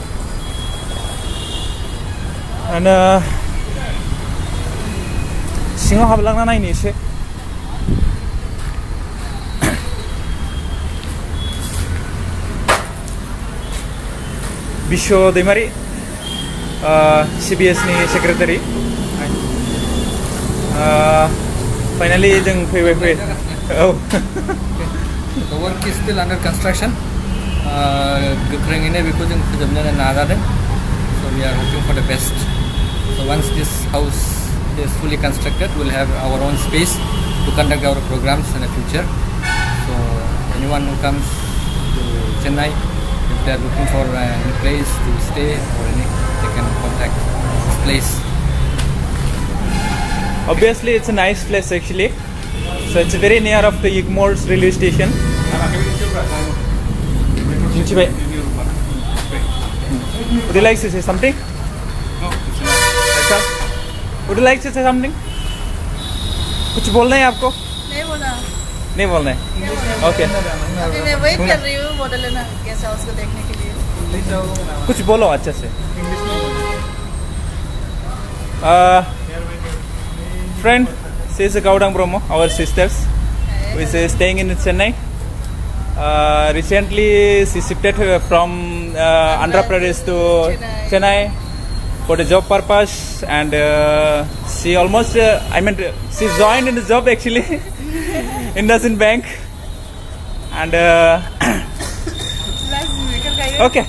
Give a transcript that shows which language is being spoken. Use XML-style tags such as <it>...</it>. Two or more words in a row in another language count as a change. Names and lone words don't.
<brx>सिङाव हाबलांना नायनो एसे बिश्व दैमारि CBSनि सेक्रेटारि फाइनालि जों फैबाय औ</brx> <en>The work is still under construction.</en> <brx>गोख्रोङैनो बेखौ जों फोजोबनो नाजादों.</brx> <en>So we are hoping for the best. So once this house is fully constructed, we'll have our own space to conduct our programs in the future. So anyone who comes to Chennai, if they are looking for any place to stay or any, they can contact this place. Obviously, it's a nice place actually. So it's very near of the Igmore's railway station. Would you like to say something? No. अच्छा Would you like to say something?</en> <hi>कुछ बोलना है आपको? नहीं बोला नहीं बोलना है. Okay. अभी मैं वेट कर रही हूँ बॉडोलैंड गेस्ट हाउस को देखने के लिए. कुछ बोलो अच्छे से.</hi> <en>Friend, she is Gaudang Bromo, our sisters. We are staying in Chennai. Recently, she shifted from Andhra Pradesh to Chennai for the job purpose, and she almost, she joined in the job actually, IndusInd Bank, and okay.</en>